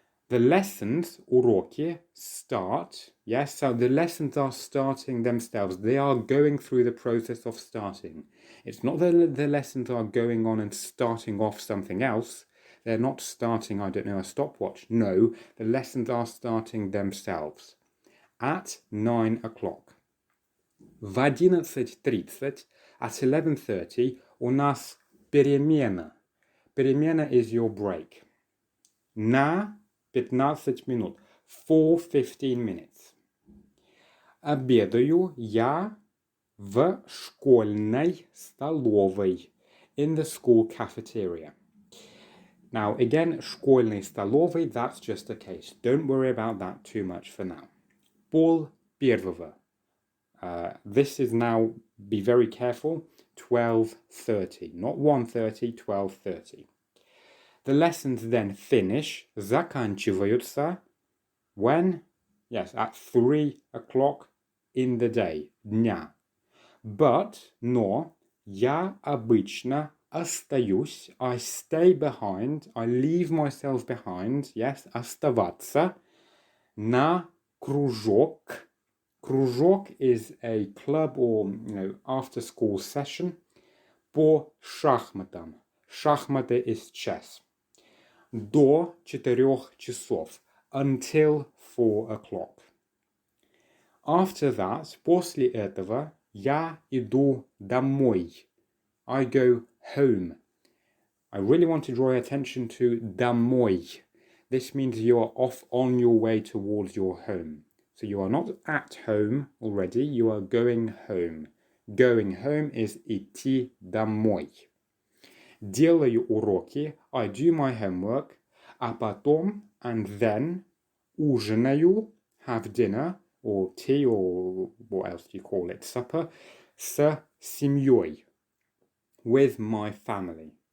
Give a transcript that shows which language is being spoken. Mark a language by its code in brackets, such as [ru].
[en] The lessons, уроки, start. Yes, so the lessons are starting themselves. They are going through the process of starting. It's not that the lessons are going on and starting off something else. They're not starting, I don't know, a stopwatch. No, the lessons are starting themselves. At 9 o'clock. [ru] В 11:30, [en] at 11:30, [ru] у нас перемена. [en] Перемена is your break. [ru] На 15 минут. [en] For 15 minutes. [ru] Обедаю я в школьной столовой. [en] In the school cafeteria. Now, again, [ru] школьной столовой, [en] that's just a case. Don't worry about that too much for now. [ru] Пол первого. [en] This is now, be very careful, 12:30. Not 1:30, 12:30. The lessons then finish, заканчиваются, when? Yes, at 3 o'clock in the day, дня. [ru] Но я обычно остаюсь, [en] I stay behind, I leave myself behind, yes, оставаться, [ru] на кружок. [en] Кружок is a club or, after school session, [ru] по шахматам. [en] Шахматы is chess. [ru] До 4 часов, [en] until 4 o'clock. After that, [ru] после этого, я иду домой. [en] I go home. I really want to draw your attention to домой. This means you are off on your way towards your home. So you are not at home already, you are going home. Going home is идти домой. [ru] Делаю уроки, [en] I do my homework, [ru] а потом, [en] and then, [ru] ужинаю, [en] have dinner, or tea, or what else do you call it, supper, [ru] с семьей, [en] with my family.